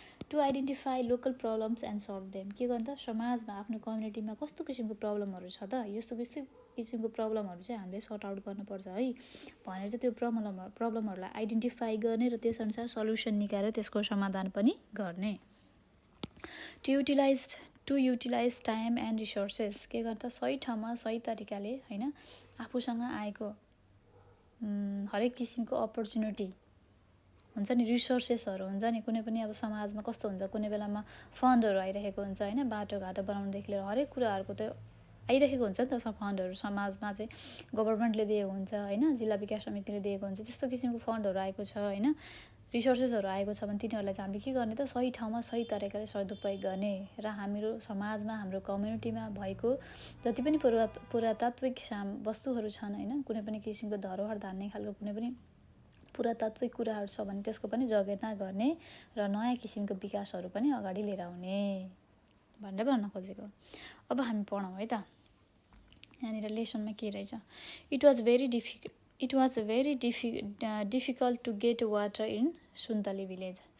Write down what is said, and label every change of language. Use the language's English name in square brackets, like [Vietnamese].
[English] To identify local problems and solve them. [Nepali] के गर्ने त समाजमा आफ्नो कम्युनिटीमा कस्तो किसिमको प्रब्लमहरू छ त, यस्तो किसिमको प्रब्लमहरू चाहिँ हामीले सर्ट आउट गर्नुपर्छ है भनेर चाहिँ त्यो प्रब्लमहरूलाई आइडेन्टिफाई गर्ने र त्यसअनुसार सल्युसन निकालेर त्यसको समाधान पनि गर्ने। [English] To utilise time and resources. [Nepali] के गर्ने त सही ठाउँमा सही तरिकाले होइन आफूसँग आएको हरेक किसिमको अपर्च्युनिटी हुन्छ नि, रिसोर्सेसहरू हुन्छ नि, कुनै पनि अब समाजमा कस्तो हुन्छ, कुनै बेलामा फन्डहरू आइरहेको हुन्छ होइन, बाटोघाटो बनाउनुदेखि लिएर हरेक कुराहरूको त आइरहेको हुन्छ नि त फन्डहरू, समाजमा चाहिँ गभर्मेन्टले दिएको हुन्छ होइन, जिल्ला विकास समितिले दिएको हुन्छ, त्यस्तो किसिमको फन्डहरू आएको छ होइन, रिसोर्सेसहरू आएको छ भने तिनीहरूलाई चाहिँ हामीले के गर्ने त सही ठाउँमा सही तरिकाले सदुपयोग गर्ने र हाम्रो समाजमा हाम्रो कम्युनिटीमा भएको जति पनि पुरातात्विक वस्तुहरू छन् होइन, कुनै पनि किसिमको धरोहर धान्ने खालको कुनै पनि पुरातात्विक कुराहरू छ भने त्यसको पनि जगेर्ना गर्ने र नयाँ किसिमको विकासहरू पनि अगाडि लिएर आउने भनेर भन्न खोजेको। अब हामी पढौँ है त, यहाँनिर लेसनमा के रहेछ। [English] It was very difficult to get water in Suntali village.